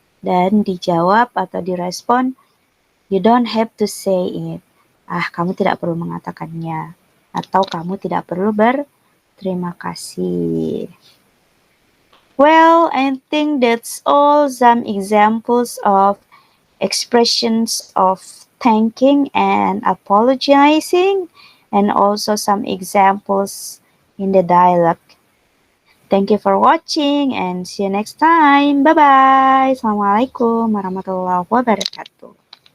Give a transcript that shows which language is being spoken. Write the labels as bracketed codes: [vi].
[id] Dan dijawab atau direspon, [en] you don't have to say it. [id] Kamu tidak perlu mengatakannya. Atau kamu tidak perlu berterima kasih. [en] Well, I think that's all some examples of expressions of thanking and apologizing, and also some examples in the dialogue. Thank you for watching and see you next time. Bye-bye. Assalamualaikum warahmatullahi wabarakatuh.